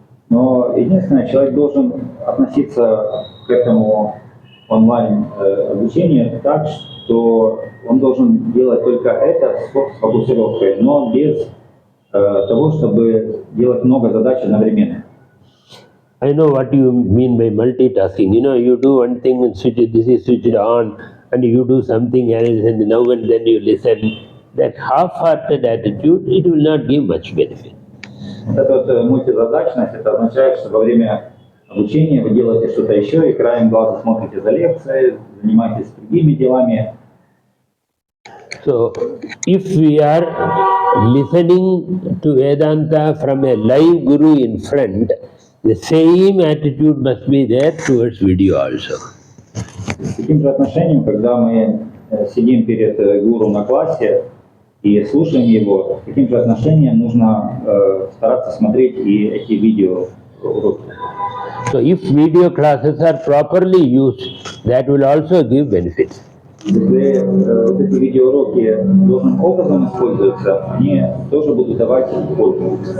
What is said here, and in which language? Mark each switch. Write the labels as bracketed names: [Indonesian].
[Russian] Но единственное, человек должен относиться к этому онлайн обучению так, что он должен делать только это с фокусировкой, но без того, чтобы делать много задач одновременно. [English] I know what you mean by multitasking. You know, you do one thing and switch it, this is switched on, and you do something else, and now and then you listen. That half-hearted attitude, it will not give much benefit. [Russian] Вот эта вот мультизадачность, это означает, что во время обучения вы делаете что-то еще, и краем глаза смотрите за лекцией, занимаетесь другими делами. [English] So, if we are listening to Vedanta from a live guru in front, the same attitude must be there towards video also. [Russian] С таким же отношением, когда мы сидим перед гуру на классе и слушаем его, с таким же отношением нужно стараться смотреть и эти видеоуроки. [English] So if video classes are properly used, that will also give benefits. [Russian] Если вот эти видеоуроки должным образом используются, они тоже будут давать пользу.